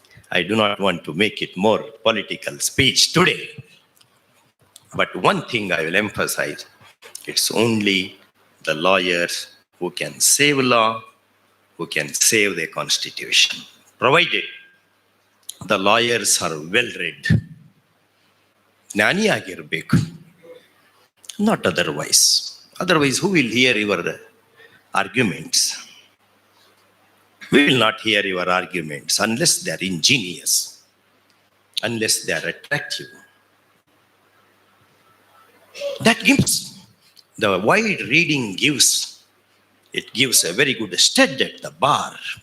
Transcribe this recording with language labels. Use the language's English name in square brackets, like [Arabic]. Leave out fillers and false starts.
[English] I do not want to make it more political speech today. But one thing I will emphasize. It's only the lawyers who can save law, who can save the constitution, provided the lawyers are well read. [Kannada] ಜ್ಞಾನಿ ಆಗಿರಬೇಕು, [English] not otherwise. Otherwise, who will hear your arguments? We will not hear your arguments unless they are ingenious, unless they are attractive. That gives the wide reading gives a very good stud at the bar.